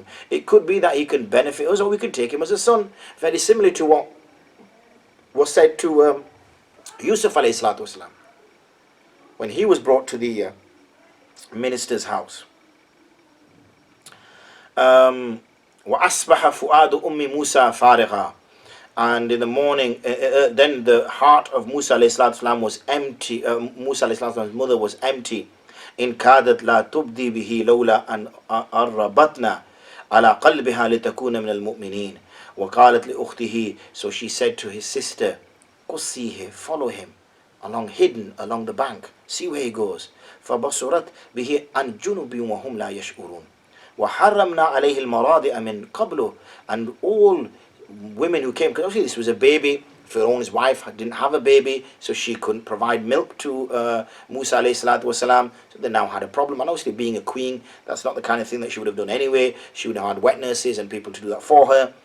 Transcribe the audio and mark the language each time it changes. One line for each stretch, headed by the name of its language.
English: It could be that he can benefit us, or we could take him as a son. Very similar to what was said to Yusuf alayhi salatu wasalam when he was brought to the minister's house.
Arabic: وَأَصْبَحَ فُؤَادُ أُمِّ مُوسَى فَارِغًا.
English: And in the morning, then the heart of Musa alayhi salatu wasalam was empty. Musa alayhi salatu wasalam's mother was empty.
Arabic: إن كادت لا تبدي به لولا أن أربطنا على قلبها لتكون من المؤمنين وقالت لأخته.
English: So she said to his sister, go see him, follow him hidden along the bank, see where he goes.
Arabic: فبصرت به عن جنوب وهم لا يشعرون وحرمنا عليه المراضع من قبله.
English: And all women who came, because obviously this was a baby, Pharaoh's wife didn't have a baby, so she couldn't provide milk to Musa alayhi salatu wasalam. So they now had a problem. And obviously being a queen, that's not the kind of thing that she would have done anyway. She would have had wet nurses and people to do that for her.